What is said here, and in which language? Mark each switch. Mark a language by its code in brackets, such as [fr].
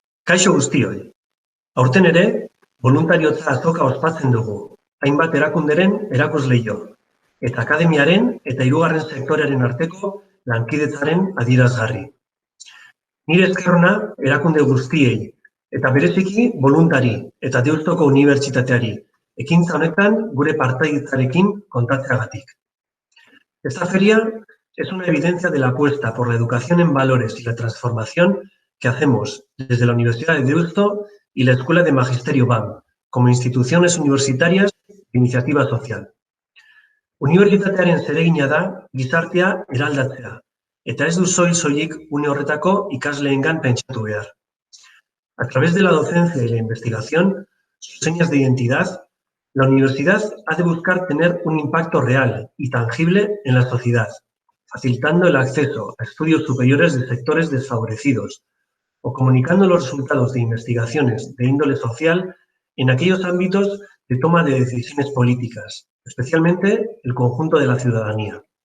[eu] Kaixo guztioi, aurten ere, boluntariotza azoka ospatzen dugu, hainbat erakunderen erakusleio, eta akademiaren eta hirugarren sektorearen arteko lankidetzaren adierazgarri. Nire esker ona erakunde guztiei, eta bereziki boluntari eta Deustuko Unibertsitateari, ekintza honetan gure partaidetzarekin kontatzeagatik. [es] Esta feria es una evidencia de la apuesta por la educación en valores y la transformación que hacemos desde la Universidad de Deusto y la Escuela de Magisterio BAM, como instituciones universitarias de iniciativa social. [eu] Unibertsitatearen zeregina da gizartea eraldatzea, eta ez du soilik une horretako ikasleengan pentsatu behar. [es] A través de la docencia y la investigación, sus señas de identidad, la universidad ha de buscar tener un impacto real y tangible en la sociedad, facilitando el acceso a estudios superiores de sectores desfavorecidos o comunicando los resultados de investigaciones de índole social en aquellos ámbitos de toma de decisiones políticas, especialmente el conjunto de la ciudadanía.